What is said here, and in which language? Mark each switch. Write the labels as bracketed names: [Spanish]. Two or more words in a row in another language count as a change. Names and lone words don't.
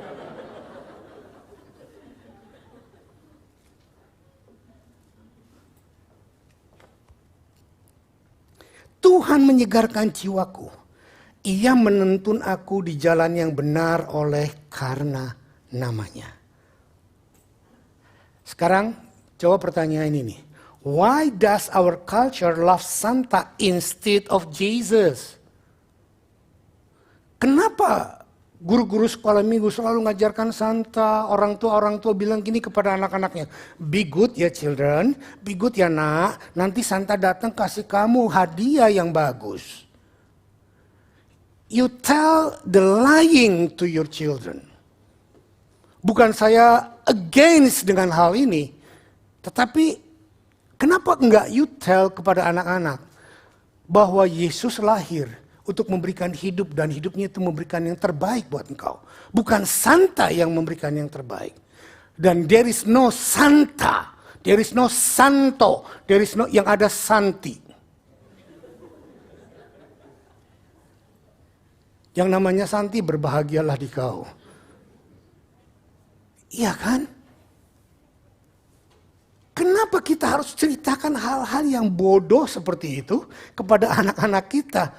[Indonesian] Tuhan menyegarkan jiwaku. Ia menuntun aku di jalan yang benar oleh karena namanya. Sekarang coba pertanyaan ini. [English] Why does our culture love Santa instead of Jesus? [Indonesian] Kenapa guru-guru sekolah minggu selalu ngajarkan Santa? Orang tua bilang gini kepada anak-anaknya. [English] Be good ya children, be good [Indonesian] ya nak. Nanti Santa datang kasih kamu hadiah yang bagus. [English] You tell the lying to your children. [Indonesian] Bukan saya against dengan hal ini. Tetapi kenapa enggak [English] you tell [Indonesian] kepada anak-anak bahwa Yesus lahir untuk memberikan hidup dan hidupnya itu memberikan yang terbaik buat engkau. Bukan Santa yang memberikan yang terbaik. [English] Dan there is no Santa, there is no Santo, there is no [Indonesian] yang ada Santi. Yang namanya Santi, berbahagialah di kau. Iya kan? Kenapa kita harus ceritakan hal-hal yang bodoh seperti itu kepada anak-anak kita?